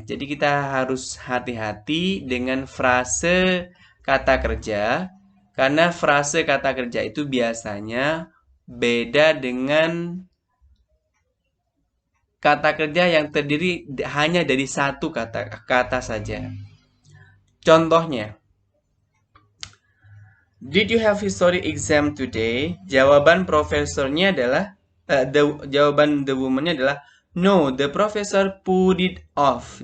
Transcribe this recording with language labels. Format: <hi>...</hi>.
<id>Jadi kita harus hati-hati dengan frase kata kerja karena frase kata kerja itu biasanya beda dengan kata kerja yang terdiri hanya dari satu kata saja.</id> <en>Contohnya, did you have history exam today?</en> <id>Jawaban profesornya adalah jawaban</id> <en>the woman-</en> <id>nya adalah</id> <en>no, the professor put it off.</en>